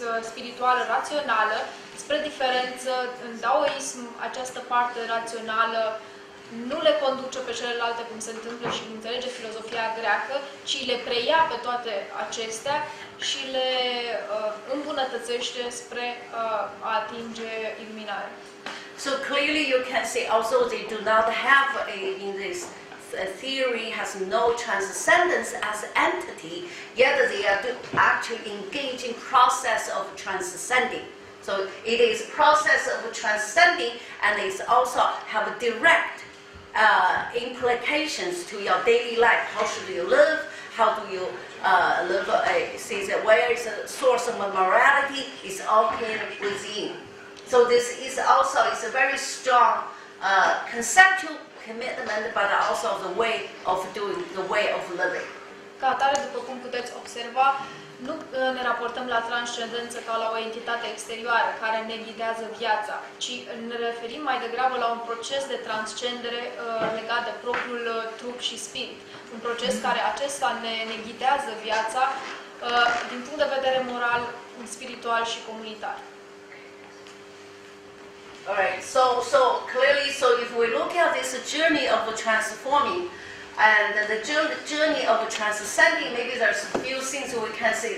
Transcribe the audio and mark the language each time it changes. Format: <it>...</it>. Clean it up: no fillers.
<ro>spirituală rațională, spre diferență, în Daoism, această parte rațională nu le conduce pe celelalte cum se întâmplă și cum înțelege filozofia greacă, ci le preia pe toate acestea și le îmbunătățește spre a atinge iluminarea.</ro> <en>So clearly you can see also they do not have in this theory has no transcendence as entity, yet they are actually engaging process of transcending. So it is a process of transcending, and it also have a direct implications to your daily life. How should you live? How do you live? See that where is the source of morality? It's all here within. So this is also a very strong conceptual commitment, but also the way of doing, the way of living.</en> <ro>Ca atare, după cum puteți observa, nu ne raportăm la transcendență ca la o entitate exterioară care ne ghidează viața, ci ne referim mai degrabă la un proces de transcendere legat de propriul trup și spirit. Un proces care acesta ne ghidează viața din punct de vedere moral, spiritual și comunitar.</ro> <en>All right. So clearly, if we look at this journey of transforming and the journey of transcending, maybe there's a few things we can say.</en>